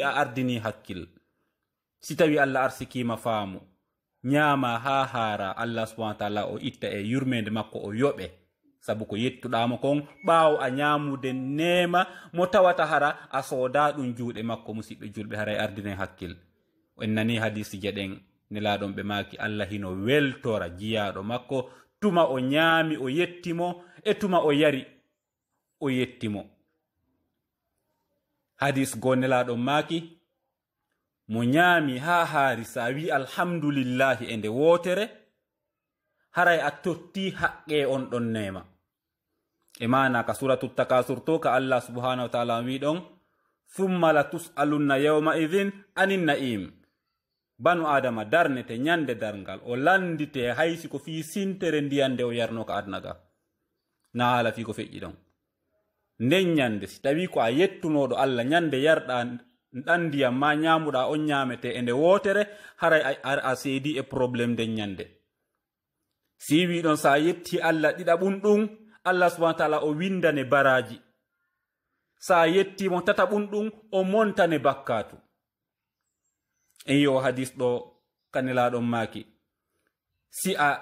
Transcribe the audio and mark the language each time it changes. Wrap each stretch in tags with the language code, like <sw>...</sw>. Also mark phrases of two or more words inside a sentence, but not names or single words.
<ff>a ardini hakkil si tawi allah arsikima faamu ñaama ha haara</ff> <ar>الله سبحانه وتعالى</ar> <ff>o itta e yurmede makko o yoɓe sabu ko yettuɗamo kon ɓaawo a ñamude nema mo tawata hara a sooda ɗum juuɗe makko musidɓe julɓe haray ardine hakkil en nani hadisi jeɗen nelaɗon ɓe maki allah hino weltora jiyaɗo makko tuma o ñaami o yettimo e tuma o yari o yettimo hadis go nelaɗon maki mo ñaami ha haari sa wi alhamdulillahi e nde wotere haray a totti haqqe on ɗon nema e mana ka suratu takasur to ka</ff> <ar>الله سبحانه وتعالى</ar> <ff>wi ɗon</ff> <ar>ثم لتسألن يوم إذ عن النعيم</ar> <ff>banu adama darnete ñande darngal o landite haysi ko fi sintere ndiyande o yarno ka adnaga na hala fi ko feƴƴi ɗon nden ñande si tawi ko a yettunoɗo allah ñande yarɗa ɗan ndiyam ma ñamuɗa on ñamete e nde wotere haray a seedi e probléme nden ñande si wi ɗon sa yetti allah ɗiɗaɓum ɗum</ff> <ar>الله سبحانه وتعالى</ar> <ff>o windane baraji sa yettimo tataɓum ɗum o montane bakkatu en yo hadis ɗo kanelaɗon maki si a</ff>